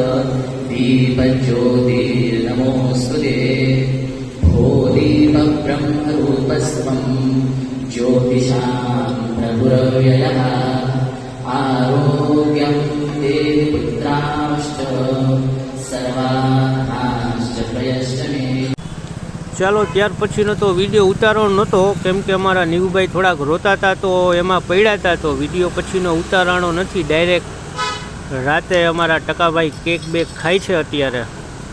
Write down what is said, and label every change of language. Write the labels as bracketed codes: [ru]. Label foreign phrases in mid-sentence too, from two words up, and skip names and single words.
[sa] दीपज्योतिर्नमोऽस्तुते भो दीपब्रह्मरूपस्त्वं ज्योतिषां प्रभुरव्ययः आरोग्यं देहि पुत्राश्च सर्वार्थाश्च प्रयश्च मे. [gu] ચાલો ત્યાર પછીનો તો વિડીયો ઉતારવાનો નહોતો, કેમ કે અમારા નીવભાઈ થોડાક રોતા હતા તો એમાં પડ્યા હતા. તો વિડીયો પછીનો ઉતારવાનો નથી. ડાયરેક્ટ રાતે અમારા ટકાભાઈ કેક બેક ખાય છે અત્યારે.